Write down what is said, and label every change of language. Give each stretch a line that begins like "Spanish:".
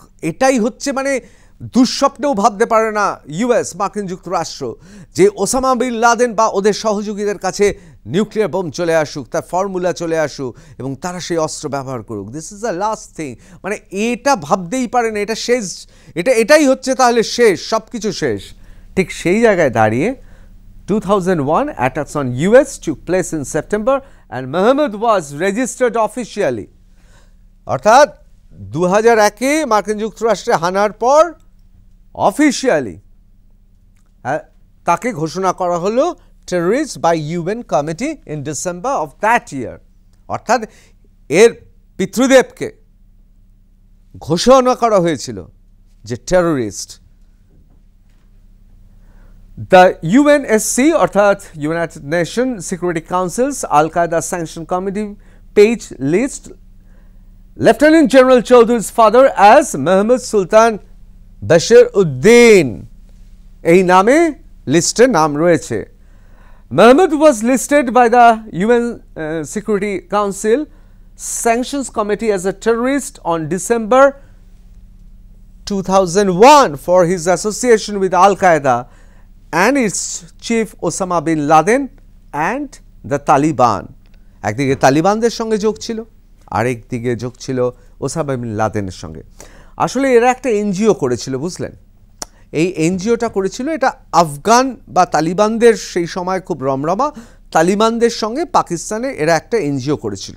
Bangla: এটাই হচ্ছে মানে দুঃস্বপ্নেও ভাবতে পারে না ইউএস মার্কিন যুক্তরাষ্ট্র যে ওসামা বিন লাদেন বা ওদের সহযোগীদের কাছে নিউক্লিয়ার বোম চলে আসুক, তার ফর্মুলা চলে আসুক এবং তারা সেই অস্ত্র ব্যবহার করুক।
English: this is the last thing,
Bangla: মানে এটা ভাবতেই পারে না, এটা শেষ, এটাই হচ্ছে তাহলে শেষ, সব কিছু শেষ। ঠিক সেই জায়গায় দাঁড়িয়ে
English: 2001 attacks on US took place in September and Muhammad was registered officially.
Bangla: অর্থাৎ 2001-এ মার্কিন যুক্তরাষ্ট্রে হানার পর অফিশিয়ালি তাকে ঘোষণা করা হলো
English: Terrorist by UN committee in December of that year.
Bangla: অর্থাৎ এর পিতৃদেবকে ঘোষণা করা হয়েছিল যে টেররিস্ট।
English: The UNSC অর্থাৎ United Nations Security Council's Al-Qaeda Sanction Committee page list Lieutenant General Chowdhury's father as Muhammad Sultan Bashiruddin,
Bangla: এই নামে লিস্টে নাম রয়েছে।
English: Muhammad was listed by the UN Security Council Sanctions Committee as a terrorist on December 2001 for his association with Al-Qaeda and its chief Osama bin Laden and the Taliban.
Bangla: একদিকে তালিবানদের সঙ্গে যোগ ছিল, আরেক দিকে যোগ ছিল ওসামা বিন লাদেনের সঙ্গে। আসলে এরা একটা এনজিও করেছিল, বুঝলেন? এই এনজিওটা করেছিল, এটা আফগান বা তালিবানদের সেই সময় খুব রমরমা তালিবানদের সঙ্গে পাকিস্তানে এরা একটা এনজিও করেছিল।